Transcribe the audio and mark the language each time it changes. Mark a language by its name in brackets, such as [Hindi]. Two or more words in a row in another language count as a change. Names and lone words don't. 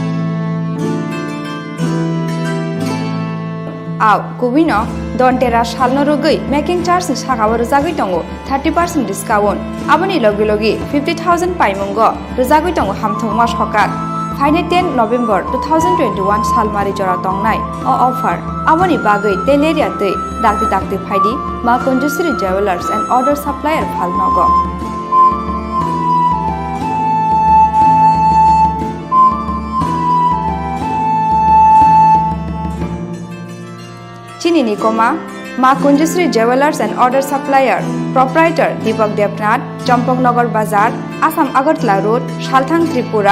[Bodo] आव गुबिनो दन्तेरा सालन रगै [English] making charge [Bodo] नि सागाव रुजागै दङ 30% डिस्काउन्ट। आबनि लगे लगे 50,000 पाइमुंग रुजागै दङ हामथंमा सकात। फाइने 10 नभेम्बर 2021 सालमारी जरा तंगनाय ऑफर आबनि बागै तेलेरिया दै दाक्ति दाक्ति फाइदि मा कुंजश्री ज्वेलर्स एंड ऑर्डर सप्लायर फालनग। चिनी खोरां मा कुंजश्री ज्वेलर्स एंड ऑर्डर सप्लायर प्रोप्राइटर दीपक देवनाथ, चम्पकनगर बाजार, आसाम अगरतला रोड, सालथां त्रिपुरा।